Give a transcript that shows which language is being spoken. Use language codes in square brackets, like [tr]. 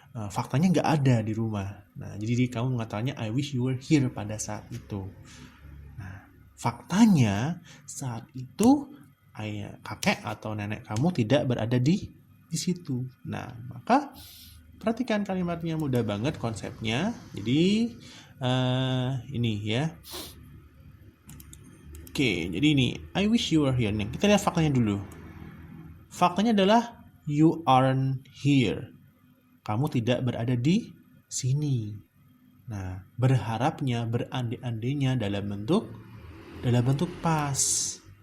[id] Faktanya nggak ada di rumah. Nah, jadi kamu mengatakannya [en] I wish you were here [id] pada saat itu. Nah, faktanya saat itu kakek atau nenek kamu tidak berada di situ. Nah, maka perhatikan kalimatnya, mudah banget konsepnya. Jadi ini ya. Oke, jadi ini [en] I wish you were here. [id] Nih, kita lihat faktanya dulu. Faktanya adalah [en] you aren't here. [id] Kamu tidak berada di sini. Nah, berharapnya, berandai-andainya dalam bentuk past.